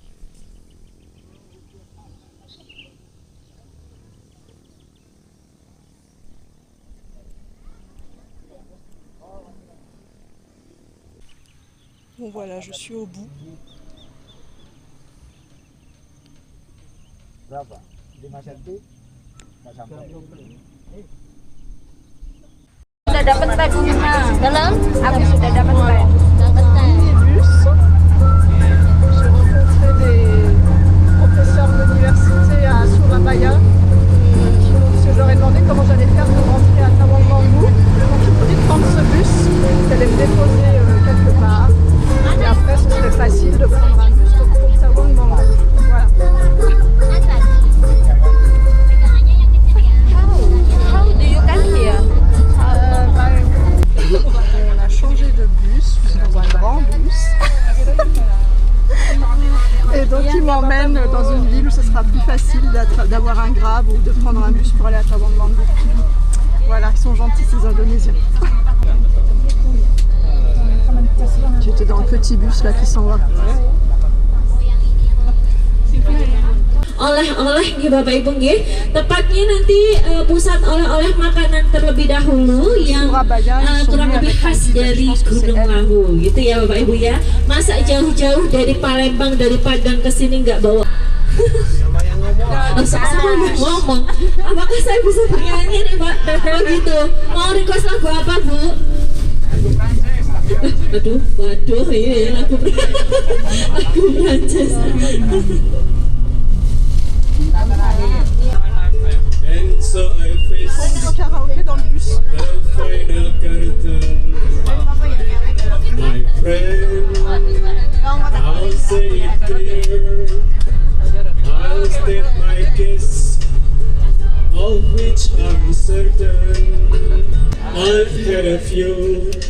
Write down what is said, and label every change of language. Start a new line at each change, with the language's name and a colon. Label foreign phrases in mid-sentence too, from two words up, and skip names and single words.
French: Bon voilà, je suis au bout.
Indonesian: Berapa? 5 cm? Nggak sampai. Sudah dapat tag dalam? Aku sudah dapat tag. Bus.
French: J'ai rencontré des professeurs de l'université à Surabaya parce que je leur ai demandé comment j'allais faire pour rentrer à Tawangmangu. Donc ils m'ont dit de prendre ce bus, d'aller me déposer quelque part. Et après ce serait facile de prendre un bus pour Tawangmangu. Voilà.
English: How do you come here?
French: On a changé de bus, je suis dans un grand bus. Et donc ils m'emmènent dans une ville où ce sera plus facile d'avoir un Grab ou de prendre un bus pour aller à Tawangmangu. Voilà, ils sont gentils ces Indonésiens. J'étais dans le petit bus là qui s'en va.
Indonesian: Oleh-oleh nggih Bapak Ibu nggih. Tepatnya nanti pusat oleh-oleh makanan terlebih dahulu yang kurang lebih khas dari Gunung Lawu gitu ya Bapak Ibu ya. Masa jauh-jauh dari Palembang dari Padang ke sini nggak bawa sama ngomong. Apakah saya bisa bernyanyi nih Pak? Oh gitu. Mau request lagu apa Bu? Waduh, iya lagu Prancis.
English: And so I face
French: Karaoké dans le bus.
English: the final curtain. My friend, I'll say it clear. I'll state my case, of which I'm certain. I've had a few.